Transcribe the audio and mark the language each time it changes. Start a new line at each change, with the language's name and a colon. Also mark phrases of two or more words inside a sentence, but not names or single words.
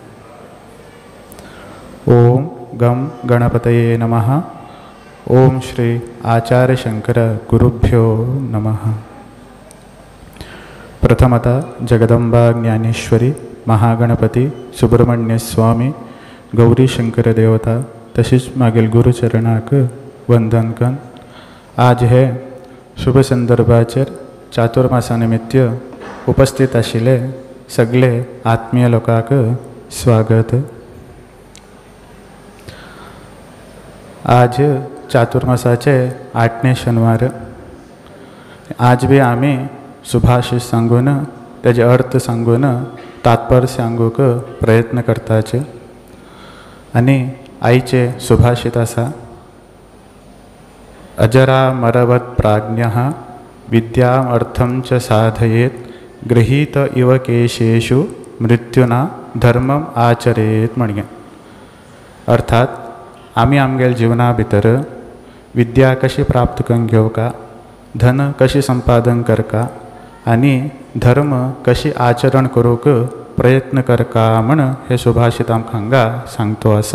Sanskrit: ओम गं गणपतये नमः। ओम श्री आचार्य शंकर गुरुभ्यो नमः।
Konkani: प्रथमतः जगदंबा ज्ञानेश्वरी, महागणपती, सुब्रह्मण्य स्वामी, गौरी शंकर देवता तसेच मागील गुरुचरणाक वंदन कन। आज हे शुभ संदर्भाचेर चातुर्मासानिमित्त उपस्थित आशिल्ले सगळे आत्मीय लोकांक स्वागत। आज चातुर्मासाचे 8ने शनिवार। आज भी आम्ही सुभाषित सांगून त्याचे अर्थ सांगून तात्पर्य सांगूक प्रयत्न करताचे। आणि आईचे सुभाषित असा,
Sanskrit: अजरा मरवत प्राज्ञः विद्याम अर्थम च साधयेत गृहीत इव केशेषु मृत्युना धर्मम आचरेत म्हणजे।
Konkani: अर्थात आम्ही आमगेल जीवना भितर विद्या कशी प्राप्त करून घेवका, धन कशी संपादन करका आणि धर्म कशी आचरण करूक प्रयत्न करका म्हण हे सुभाषित आमकां हांगा सांगतो आसा।